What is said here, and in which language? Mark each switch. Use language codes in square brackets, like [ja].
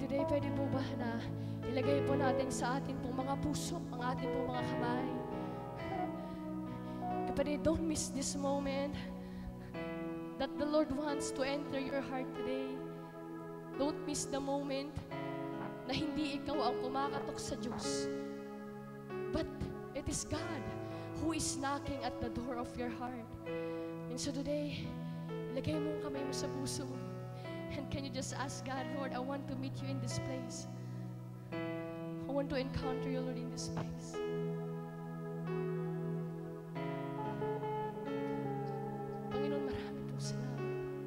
[tl] pwede po ba na ilagay po natin sa atin pong mga puso, ang ating pong mga kamay. [en] Kapatid, don't miss this moment that the Lord wants to enter your heart today. Don't miss the moment [tl] na hindi ikaw ang kumakatok sa Diyos, [en] but it is God who is knocking at the door of your heart. And so today, [tl] ilagay mo ang kamay mo sa puso mo. [en] And can you just ask God, Lord, I want to meet you in this place. I want to encounter you, Lord, in this place. [tl] Panginoon, marami pong salamat.